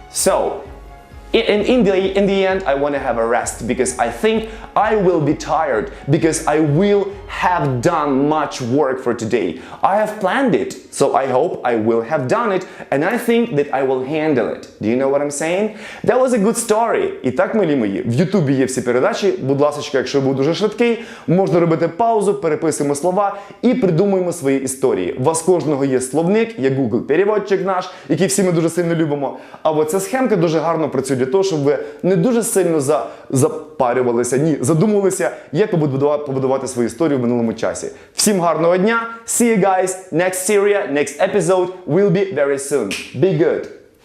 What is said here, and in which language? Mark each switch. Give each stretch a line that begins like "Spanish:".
English: So, in the end, I want to have a rest because I think I will be tired because I will have done much work for today. I have planned it, so I hope I will have done it, and I think that I will handle it. Do you know what I'm saying? That was a good story.
Ukrainian: І так, милі мої, в Ютубі є всі передачі. Будь ласка, якщо був дуже швидкий, можна робити паузу, переписуємо слова і придумуємо свої історії. У вас кожного є словник, є Google-переводчик наш, який всі ми дуже сильно любимо. А от ця схемка дуже гарно працює для того, щоб ви не дуже сильно запарювалися, задумувалися, як побудувати свою історію в минулому часі. Всім гарного дня!
English: See you guys! Next series, next episode will be very soon. Be good!